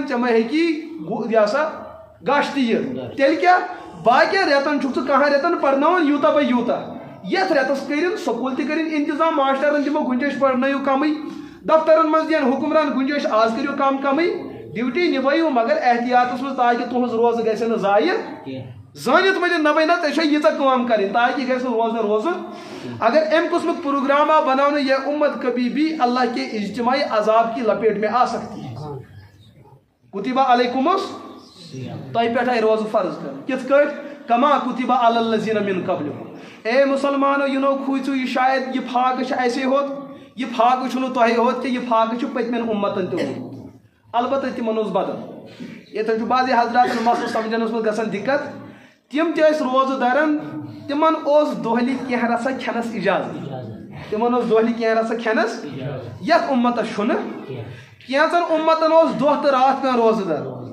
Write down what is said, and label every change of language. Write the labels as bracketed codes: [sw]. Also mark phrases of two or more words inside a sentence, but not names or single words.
[ks] ژےٚ ما ہیٚکی یہِ ہسا گش تہِ یِتھ تیٚلہِ کیٛاہ باقین رٮ۪تن چھُکھ ژٕ کانٛہہ رٮ۪تن پرناوان یوٗتاہ بے یوٗتاہ یتھ رٮ۪تس کٔرِنۍ سکوٗل تہِ کٔرِنۍ انتظام ماسٹرن دِمو گُنجٲیش پرنٲیِو کمٕے دفترن منٛز دِین حُکمران گُنجٲیش آز کٔرِو کمٕے ڈیوٹی نِبٲیِو مگر احتیاطس منٛز تاکہِ تُہنٛز روزٕ گژھِ نہٕ ضایہِ زٲنِتھ ؤنِتھ نہ بنہِ ژےٚ چھے ییٖژاہ کٲم کرٕنۍ تاکہِ یہِ گژھِ نہٕ روزنہٕ روزُن اگر امہِ قٕسمُک پروگرام آو بناونہٕ [ur] یہ امت کبھی بھی اللہ کے اجتماعی عذاب کی لپیٹ میں آ سکتی ہے [ar] کتبہ علیکم [ks] تۄہہِ پٮ۪ٹھ آیہِ روزٕ فرض کرنہٕ کِتھ کٲٹھۍ [ar] کما کتبہ علی الذین من قبلکم [ks] اے مسلمانو یِنو کھوٗژِو یہِ شاید یہِ فاقہٕ چھُ اَسے ہوت یہِ فاقہٕ چھُنہٕ تۄہہِ ہوت کینٛہہ یہِ فاقہٕ چھُ پٔتمٮ۪ن اُمتن تہِ روٗدمُت البتہ تِمن اوس بدل ییٚتٮ۪ن چھُ بعضے حضراتن مسلہٕ سمجھنس منٛز گژھان دِقت تِم تہِ ٲسۍ روزٕ دَران تِمن اوس دۄہلہِ کینٛہہ رژھا کھٮ۪نس اِجازت تِمن اوس دۄہلہِ کینٛہہ رژھا کھٮ۪نس یتھ اُمتس چھُنہٕ کینٛژن اُمتن اوس دۄہ تہٕ راتھ پیٚوان روزٕ درُن